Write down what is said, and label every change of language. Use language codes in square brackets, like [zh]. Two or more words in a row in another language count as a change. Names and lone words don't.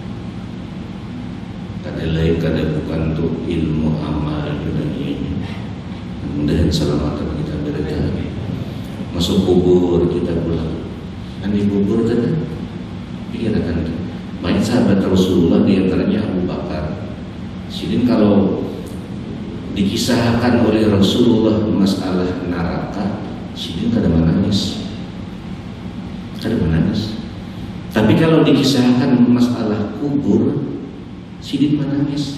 [bjn] Kada lain kada bukan tuh ilmu amal dunia ini. [id] Mudah-mudahan selamat kita berada. masuk kubur kita pulang. Kan di kubur kan, pikirkan kan. Banyak sahabat Rasulullah diantaranya Abu Bakar. [bjn] Sidin kalau dikisahkan oleh Rasulullah masalah neraka, Sidin kada menangis. Tapi kalau dikisahkan masalah kubur, Sidin menangis.